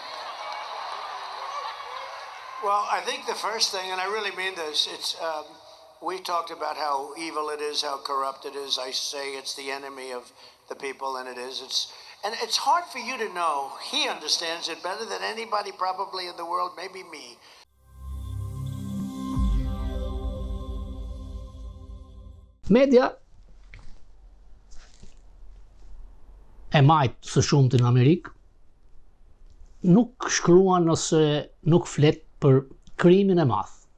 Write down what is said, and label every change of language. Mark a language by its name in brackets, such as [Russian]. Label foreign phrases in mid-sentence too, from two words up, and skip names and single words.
[English] Well, I think the first thing, and I really mean this, we talked about how evil it is, how corrupt it is. I say it's the enemy of the people, and it is. And it's hard for you to know. He understands it better than anybody probably in the world, maybe me. [Albanian] Media e majtë së shumti në Amerikë nuk shkruan ose nuk flet për krimin e madh.